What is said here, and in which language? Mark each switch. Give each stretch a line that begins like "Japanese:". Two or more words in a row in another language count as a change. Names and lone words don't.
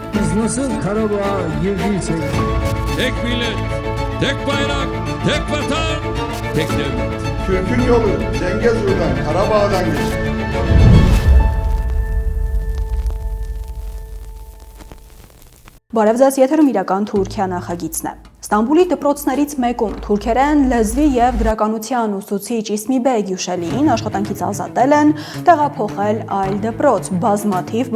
Turkish: Biz nasıl Karabağ'a girdiysek Tek millet, tek bayrak, tek vatan, tek devlet. Türk'ün yolu Zengezur'dan, Karabağ'dan geçer.
Armenian: Բարև ձեզ, եթերում իրական Թուրքիա նախագիծն է։ Ստամբուլի դպրոցներից մեկում թուրքերեն լեզվի եւ գրականության ուսուցիչ Իսմի Գյուշելիին աշխատանքից ազատել են, տեղափոխել այլ դպրոց բազմաթիվ